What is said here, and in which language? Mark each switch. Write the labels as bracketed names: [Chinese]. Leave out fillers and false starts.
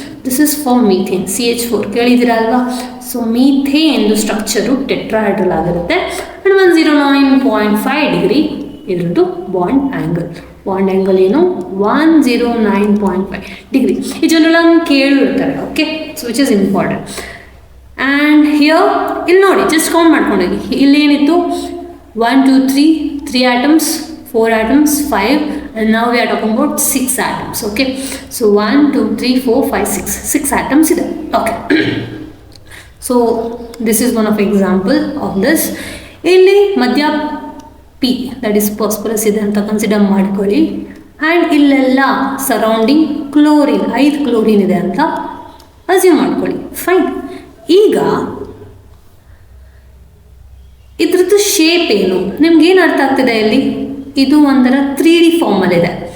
[English] this is for methane, [Kannada] CH4 ಕೇಳಿದ್ದೀರಾ ಅಲ್ವಾ? So ಮೀಥೇನ್ದು structure tetrahedral ಆಗಿರುತ್ತೆ, ಆ್ಯಂಡ್ 109.5 ಡಿಗ್ರಿ ಇದ್ರದ್ದು ಬಾಂಡ್ ಆ್ಯಂಗಲ್ ಏನು? 109.5 ಡಿಗ್ರಿ. ಈ general ಕೇಳಿರ್ತಾರೆ. [English] Okay, so which is important. And here [Kannada] ಇಲ್ಲಿ ನೋಡಿ, [English] Just count ಮಾಡ್ಕೊಂಡೋಗಿ. [Kannada] ಇಲ್ಲಿ ಏನಿತ್ತು? [English] 1 2 3 atoms, 4 atoms, 5, and now we are talking about 6 atoms. Okay, so 1 2 3 4 5 6 atoms ಇದೆ. Okay, so this is one of example of this. [Kannada] ಇಲ್ಲಿ ಮಧ್ಯ P, [English] that is phosphorus [Kannada] ಇದೆ ಅಂತ consider ಮಾಡ್ಕೊಳ್ಳಿ. ಆ್ಯಂಡ್ ಇಲ್ಲೆಲ್ಲ ಸರೌಂಡಿಂಗ್ ಕ್ಲೋರಿನ್, 5 ಕ್ಲೋರಿನ್ ಇದೆ ಅಂತ ಅಸ್ಯೂಮ್ ಮಾಡ್ಕೊಳ್ಳಿ. ಫೈನ್. ಈಗ ಇದ್ರದ್ದು ಶೇಪ್ ಏನು ನಿಮ್ಗೆ ಏನು ಅರ್ಥ ಆಗ್ತಿದೆ ಇಲ್ಲಿ? ಇದು ಒಂಥರ 3D ಫಾರ್ಮಲ್ಲಿದೆ.